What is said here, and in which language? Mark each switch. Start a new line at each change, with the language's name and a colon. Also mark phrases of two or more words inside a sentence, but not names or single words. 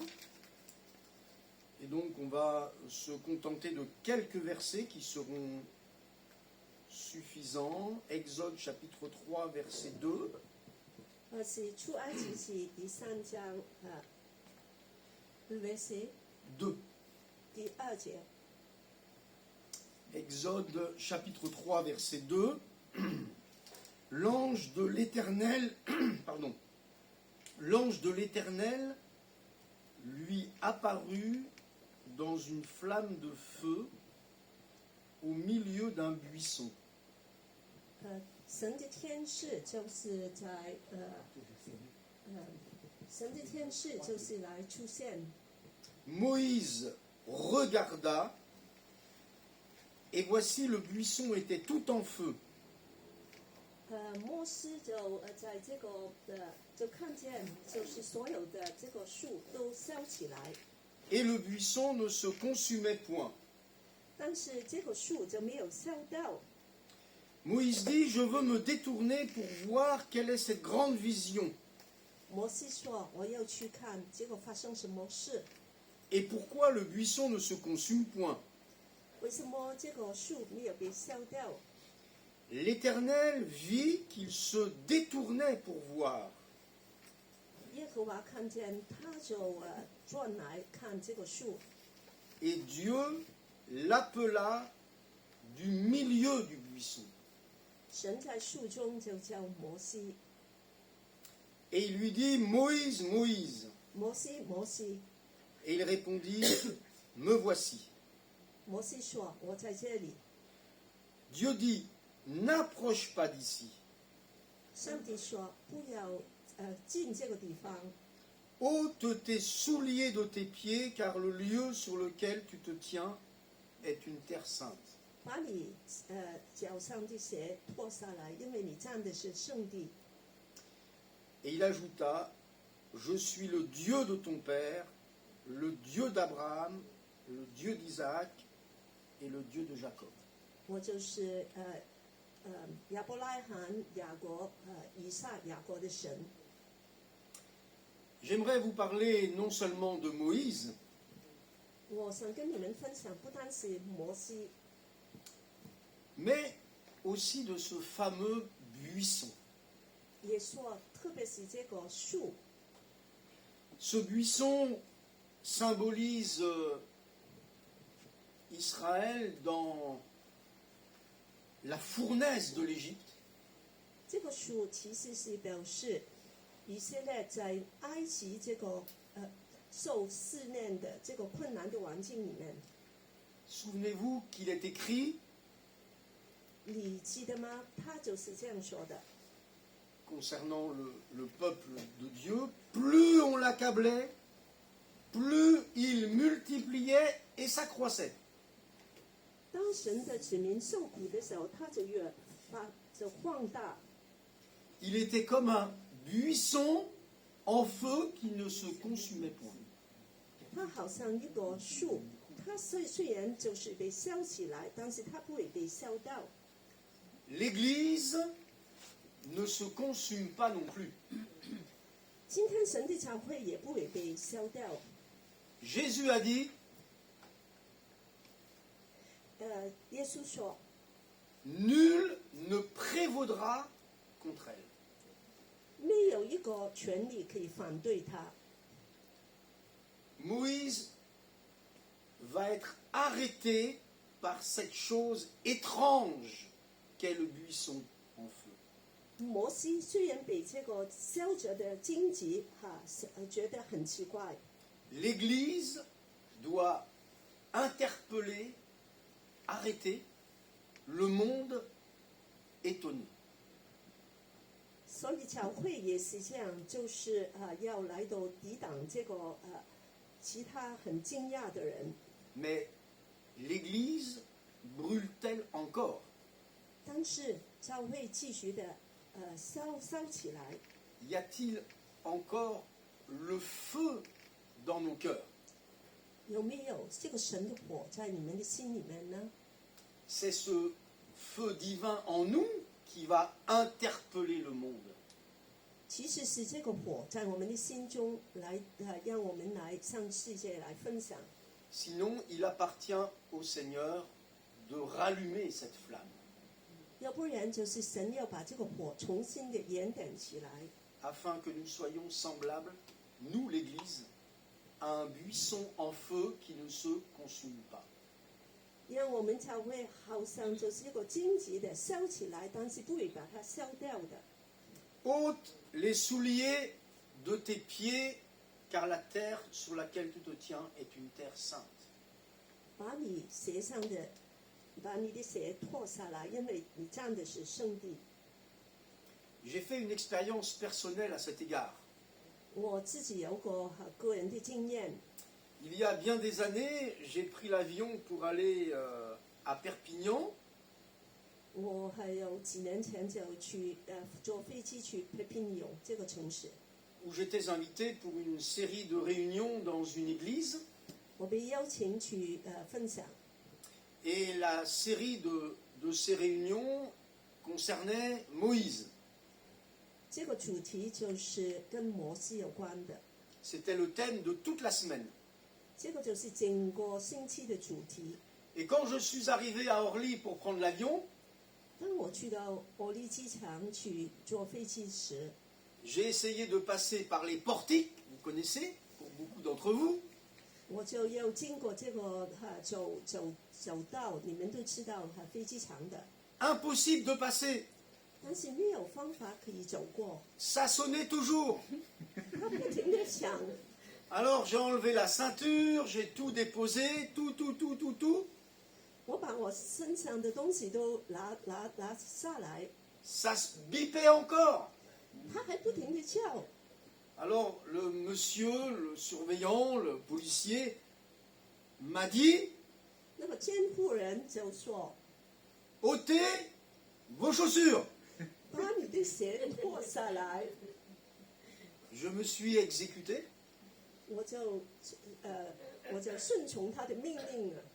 French: Et donc, on va se contenter de quelques versets qui seront suffisants. Exode, chapitre 3, verset 2.
Chinese: 是出埃及记第3章verset 2. 第2节。
French: Exode chapitre 3 verset 2. L'ange de l'Éternel, pardon, l'ange de l'Éternel lui apparut dans une flamme de feu au milieu d'un buisson.
Chinese: 神的天使就是在神的天使就是来出现。
French: Moïse regarda, et voici le buisson était tout en feu.
Chinese: 摩西就在这个就看见，就是所有的这个树都烧起来，
French: Et le buisson ne se consumait point.
Chinese: 但是这个树就没有烧到。
French: Moïse dit, je veux me détourner pour voir quelle est cette grande vision.
Chinese: 摩西说：“我要去看，结果发生什么事？
French: Et pourquoi le buisson ne se consume point?
Chinese: 为什么这个树没有被烧掉？”
French: L'Éternel vit qu'il se détournait pour voir.
Chinese: 耶和华看见，他就转来看这个树，
French: Et Dieu l'appela du milieu du buisson.
Chinese: 神在树中就叫摩西，
French: Et il lui dit, Moïse, Moïse.
Chinese: 摩西，摩西。
French: Et il répondit, me voici.
Chinese: 摩西说：“我在这里。
French: Dieu dit, n'approche pas d'ici. ”
Chinese: 上帝说：“不要进这个地方，
French: Ôte tes souliers de tes pieds, car le lieu sur lequel tu te tiens est une terre sainte.
Chinese: 把你脚上的鞋脱下来，因为你站的是圣地。”
French: Et il ajouta, je suis le Dieu de ton père, le Dieu d'Abraham, le Dieu d'Isaac et le Dieu de Jacob.
Chinese: 我就是亚伯拉罕、雅各、以撒、雅各的神。
French: J'aimerais vous parler non seulement de Moïse,
Chinese: 我想跟你们分享，不单是摩西，
French: mais aussi de ce fameux buisson.
Chinese: 也说，特别是这个树，
French: Ce buisson symbolise Israël dans la fournaise de l'Égypte.
Chinese: 这个树其实是表示以色列在埃及这个受试炼的这个困难的环境里面，
French: Souvenez-vous qu'il est écrit,
Chinese: 你记得吗？他就是这样说的。
French: concernant le peuple de Dieu, plus on l'accablait, plus il multipliait et s'accroissait.
Chinese: 当神的子民受苦的时候，他就越把这放大。
French: Il était comme un buisson en feu qui ne se consumait point.
Chinese: 它好像一个树，它虽然就是被烧起来，但是它不会被烧到。
French: L'Église ne se consume pas non plus.
Chinese: 今天神的教会也不会被烧掉。
French: Jésus a dit,
Chinese: 耶稣说，
French: nul ne prévaudra contre elle.
Chinese: 没有一个权利可以反对他。
French: Moïse va être arrêté par cette chose étrange qu'est le buisson en feu.
Chinese: 摩西虽然被这个烧着的荆棘觉得很奇怪，
French: L'Église doit interpeller, arrêter le monde étonné.
Chinese: 所以教会也是这样，就是要来到抵挡这个其他很惊讶的人。
French: Mais l'Église brûle-t-elle encore?
Chinese: 但是教会继续的烧起来，
French: Y a-t-il encore le feu dans nos cœurs?
Chinese: 有没有这个神的火在你们的心里面呢？
French: C'est ce feu divin en nous qui va interpeller le monde.
Chinese: 其实是这个火在我们的心中来让我们来向世界来分享。
French: Sinon, il appartient au Seigneur de rallumer cette flamme,
Chinese: 要不然就是神要把这个火重新的燃点起来，
French: afin que nous soyons semblables, nous l'Église, à un buisson en feu qui ne se consume pas.
Chinese: 让我们才会好像就是一个荆棘的烧起来，但是不会把它烧掉的。
French: Ôte les souliers de tes pieds, car la terre sur laquelle tu te tiens est une terre sainte.
Chinese: 把你鞋上的，把你的鞋脱下来，因为你站的是圣地。
French: J'ai fait une expérience personnelle à cet égard.
Chinese: 我自己有个个人的经验，
French: Il y a bien des années, j'ai pris l'avion pour aller à Perpignan.
Chinese: 我还有几年前就去坐飞机去佩平纽这个城市，
French: Où j'étais invité pour une série de réunions dans une église.
Chinese: 我被邀请去分享。
French: Et la série de ces réunions concernait Moïse.
Chinese: 这个主题就是跟摩西有关的，
French: C'était le thème de toute la semaine.
Chinese: 这个就是整个星期的主题。
French: Et quand je suis arrivé à Orly pour prendre l'avion,
Chinese: 当我去到伯利机场去坐飞机时，
French: j'ai essayé de passer par les portiques, vous connaissez, pour beaucoup d'entre vous.
Chinese: 我就要经过这个走道，你们都知道飞机场的，
French: Impossible de passer.
Chinese: 但是没有方法可以走过，
French: Ça sonnait toujours.
Chinese: 他不停地响。
French: Alors j'ai enlevé la ceinture, j'ai tout déposé, tout.
Chinese: 我把我身上的东西都拿下来，
French: Ça se bipait encore.
Chinese: 他还不停地叫。
French: Alors le monsieur, le surveillant, le policier m'a dit
Chinese: 那么监护人就说
French: ôtez vos chaussures.：“
Chinese: 把你的鞋脱下来。
French: Je me suis exécuté ”
Chinese: 我就顺从他的命令了。